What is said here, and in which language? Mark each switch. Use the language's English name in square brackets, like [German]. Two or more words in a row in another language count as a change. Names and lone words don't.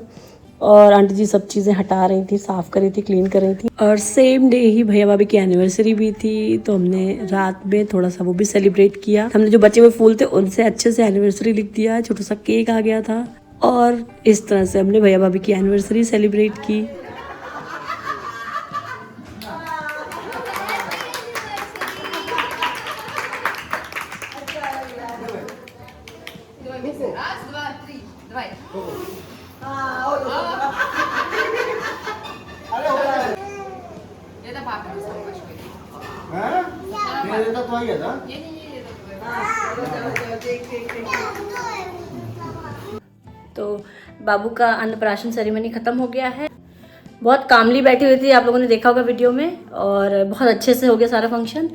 [Hindi] और आंटी जी सब चीज़ें हटा रही थी, साफ़ कर रही थी, क्लीन कर रही थी। और [English] same day [Hindi] ही भैया भाभी की एनिवर्सरी भी थी, तो हमने रात में थोड़ा सा वो भी सेलिब्रेट किया। हमने जो बचे हुए फूल थे उनसे अच्छे से एनिवर्सरी लिख दिया, छोटा सा केक आ गया था। और इस तरह से हमने भैया भाभी की एनिवर्सरी सेलिब्रेट की। [Russian] Раз, два, три, давай. Это папа на самом большой. [Hindi] हाँ? मेरे तो आ गया था। [Russian] Не-не-не, это твой. [Hindi] तो बाबू का अन्नप्राशन सेरेमनी ख़त्म हो गया है। बहुत कामली बैठी हुई थी, आप लोगों ने देखा होगा वीडियो में, और बहुत अच्छे से हो गया सारा फंक्शन।